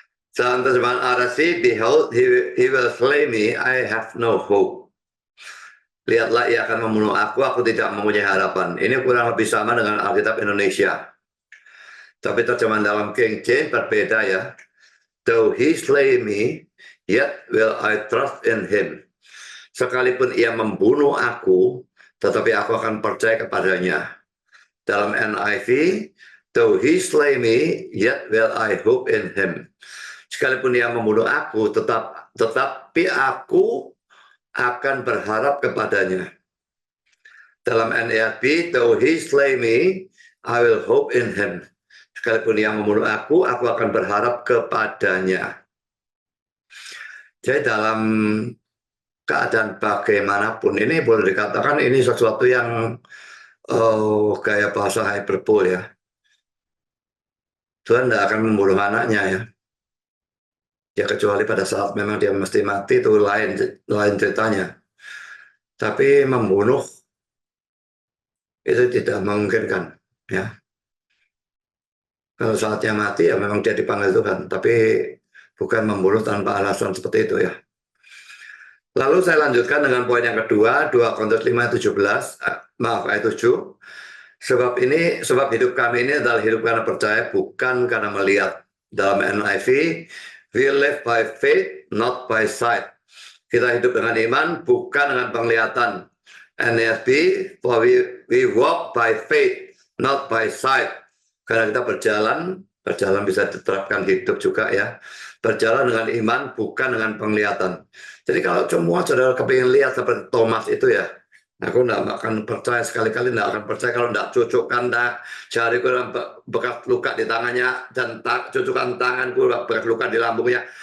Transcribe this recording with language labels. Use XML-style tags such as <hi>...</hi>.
<id>Dalam terjemahan</id> <en>RSV, behold, he will slay me, I have no hope.</en> <id>Lihatlah, ia akan membunuh aku tidak mempunyai harapan. Ini kurang lebih sama dengan Alkitab Indonesia. Tapi terjemahan dalam King James berbeda ya.</id> <en>Though he slay me, yet will I trust in him.</en> <id>Sekalipun ia membunuh aku, tetapi aku akan percaya kepadanya.</id> <en>Dalam NIV, though he slay me, yet will I hope in him.</en> <id>Sekalipun ia membunuh aku, tetapi aku akan berharap kepadanya.</id> <en>Dalam NIV, though he slay me, I will hope in him.</en> <id>Sekalipun ia membunuh aku akan berharap kepadanya. Jadi dalam keadaan bagaimanapun, ini boleh dikatakan ini sesuatu yang gaya bahasa hyperbole ya. Tuhan tidak akan membunuh anaknya ya. Ya kecuali pada saat memang dia mesti mati, itu lain ceritanya. Tapi membunuh itu tidak memungkinkan ya. Kalau saatnya mati ya memang dia dipanggil Tuhan, tapi bukan membunuh tanpa alasan seperti itu ya. Lalu saya lanjutkan dengan poin yang kedua, 2 Korintus 5:17, ayat 7. Sebab hidup kami ini adalah hidup karena percaya, bukan karena melihat.</id> <en>Dalam NIV, we live by faith, not by sight.</en> <id>Kita hidup dengan iman, bukan dengan penglihatan.</id> <en>NIV, for we walk by faith, not by sight.</en> <id>Karena kita berjalan bisa diterapkan hidup juga ya. Berjalan dengan iman, bukan dengan penglihatan. Jadi kalau semua saudara kepingin lihat seperti Thomas itu ya, aku tidak akan percaya, sekali-kali tidak akan percaya kalau tidak cucukkan jariku bekas luka di tangannya dan cucukkan tanganku bekas luka di lambungnya.</id>